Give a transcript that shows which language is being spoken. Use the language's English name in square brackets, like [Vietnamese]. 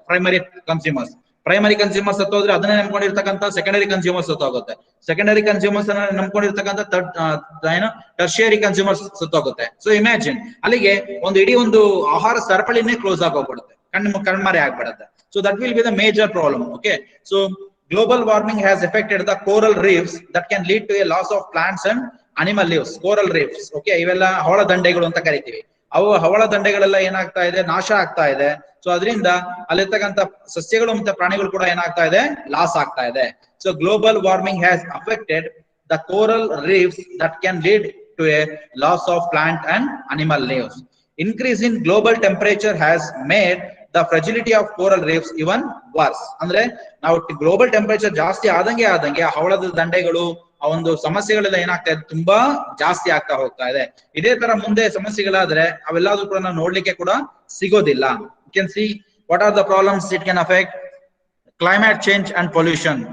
[Kannada] Primary consumers ಸತ್ತೋದ್ರೆ ಅದನ್ನೇ ನಂಬ್ಕೊಂಡಿರ್ತಕ್ಕಂಥ secondary consumers ಸತ್ತೋಗುತ್ತೆ. Secondary consumers ಅನ್ನ ನಂಬ್ಕೊಂಡಿರ್ತಕ್ಕಂಥ tertiary consumers ಸತ್ತೋಗುತ್ತೆ. So imagine, ಅಲ್ಲಿಗೆ ಇಡೀ ಒಂದು ಆಹಾರ ಸರಪಳಿನೇ ಕ್ಲೋಸ್ ಆಗೋಗ್ಬಿಡುತ್ತೆ, ಕಣ್ಮರೆ ಆಗ್ಬಿಡುತ್ತೆ. [English] So that will be the major problem. Okay, so global warming has affected the coral reefs that can lead to a loss of plants and animal lives. [Kannada] Coral reefs, okay, ಇವೆಲ್ಲ ಹವಳ ದಂಡೆಗಳು ಅಂತ ಕರಿತೀವಿ. ಅವು ಹವಳ ದಂಡೆಗಳೆಲ್ಲ ಏನಾಗ್ತಾ ಇದೆ, ನಾಶ ಆಗ್ತಾ ಇದೆ. ಸೊ ಅದರಿಂದ ಅಲ್ಲಿರ್ತಕ್ಕಂಥ ಸಸ್ಯಗಳು ಮತ್ತೆ ಪ್ರಾಣಿಗಳು ಕೂಡ ಏನಾಗ್ತಾ ಇದೆ, ಲಾಸ್ ಆಗ್ತಾ ಇದೆ. [English] So global warming has affected the coral reefs that can lead to a loss of plant and animal lives. Increase in global temperature has made the fragility of coral reefs even worse. [Kannada] ಅಂದ್ರೆ ನಾವು global temperature ಜಾಸ್ತಿ ಆದಂಗೆ ಆ ಹವಳದ ದಂಡೆಗಳು, ಆ ಒಂದು ಸಮಸ್ಯೆಗಳೆಲ್ಲ ಏನಾಗ್ತಾ ಇದೆ, ತುಂಬಾ ಜಾಸ್ತಿ ಆಗ್ತಾ ಹೋಗ್ತಾ ಇದೆ. ಇದೇ ತರ ಮುಂದೆ ಸಮಸ್ಯೆಗಳಾದ್ರೆ ಅವೆಲ್ಲದೂ ಕೂಡ ನಾವು ನೋಡ್ಲಿಕ್ಕೆ ಕೂಡ ಸಿಗೋದಿಲ್ಲ. [English] You can see what are the problems it can affect. Climate change and pollution.